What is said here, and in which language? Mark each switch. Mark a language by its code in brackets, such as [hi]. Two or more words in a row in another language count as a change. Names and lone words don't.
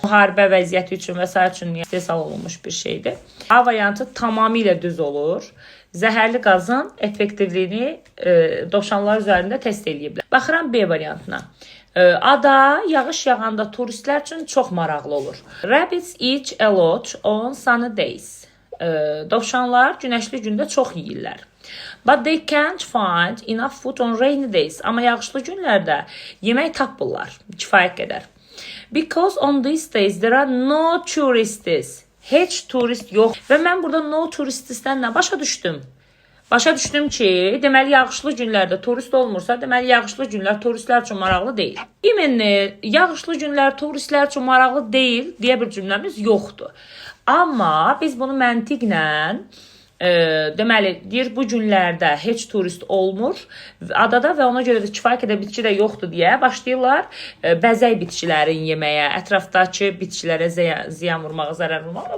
[az] Müharibə vəziyyəti üçün və s. üçün istehsal olunmuş bir şeydir. A variantı tamamilə düz olur. Zəhərli qazın effektivliyini dovşanlar üzərində test ediblər. Baxıram B variantına. Ada yağış yağanda turistlər üçün çox maraqlı olur. [en] Rabbits eat a lot on sunny days. [az] Dovşanlar günəşli gündə çox yeyirlər. [en] But they can't find enough food on rainy days. [az] Amma yağışlı günlərdə yemək tapırlar kifayət qədər. [en] Because on these days there are no tourists. [az] Heç turist yox. Və mən burada [en] no tourists- [az] dən nə başa düşdüm? Başa düşdüm ki, deməli yağışlı günlərdə turist olmursa, deməli yağışlı günlər turistlər üçün maraqlı deyil. İmенно yağışlı günlər turistlər üçün maraqlı deyil deyə bir cümləmiz yoxdur. Amma biz bunu məntiqlə deməli deyir bu günlərdə heç turist olmur adada və ona görə də kifayət qədər bitki də yoxdur deyə başlayırlar bəzək bitkilərin yeməyə, ətrafdakı bitkilərə ziyan vurmağa, zərər vurmağa.